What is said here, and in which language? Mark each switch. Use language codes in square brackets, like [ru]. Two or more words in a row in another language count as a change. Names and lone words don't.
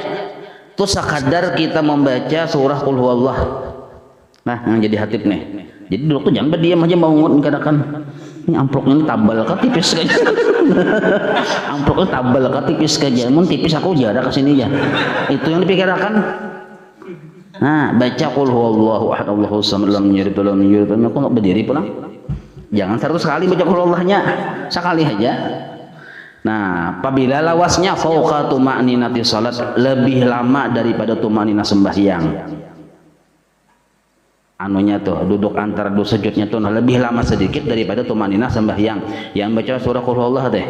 [id] Itu sekadar kita membaca surah [ar] قل هو الله. [id] Nah, yang jadi hatib nih. Jadi duduk tuh jangan berdiam aja bangun kadang-kadang. Ini amplopnya ini tabal kan tipis aja. Amplopnya tabal kan tipis aja. [bjn] Mun tipis aku jarak ke sini ya. [id] Itu yang dipikirkan. [ar] Nah, baca قل هو الله أحد الله الصمد لم يلد ولم يولد. [id] Aku enggak berdiri pulang. Jangan 100 kali baca [ar] قل هو الله. [id] Sekali aja. Nah, apabila lawasnya [ar] فوق طمأنينة الصلاة, [id] lebih lama daripada tuma'ninah sembahyang. Anunya tuh duduk antara dua sujudnya tuh lebih lama sedikit daripada tumaninah sembahyang yang baca surah [ar] قل هو الله [id] deh.